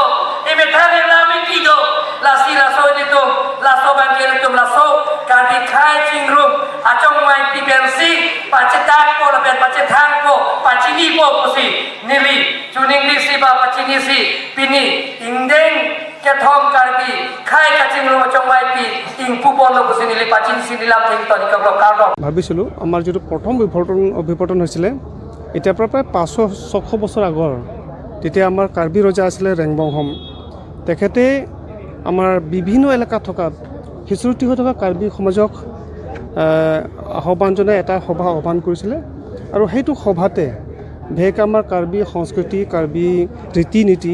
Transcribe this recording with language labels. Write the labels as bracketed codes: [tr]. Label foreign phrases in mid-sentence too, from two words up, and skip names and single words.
[mjw] ime thage lami kido la sila so dito la so bangel tum la so karbi khai chingrum achong mai pipensi pacetak ko la pen pacethang ko pacini po pusi nili chuning li si ba pacini si pini ingdeng ke thom karbi khai ka chingrum achong mai pi ing pupon lo pusi nili pacini si nilam thing to nikok kardo [as] ভাবিছিলোঁ আমাৰ যিটো প্ৰথম অভিৱৰ্তন হৈছিলে এতিয়াৰ পৰা প্ৰায় 500-600 বছৰ আগৰ তেতিয়া আমাৰ কাৰ্বি ৰজা আছিলে ৰেংবংহম তেখেতে আমাৰ বিভিন্ন এলেকাত থকা হিচুৰুটি হৈ থকা কাৰ্বি সমাজক আহ্বান জনাই এটা সভা আহ্বান কৰিছিলে আৰু সেইটো সভাতে বিশেষকৈ আমাৰ কাৰ্বি সংস্কৃতি কাৰ্বি ৰীতি নীতি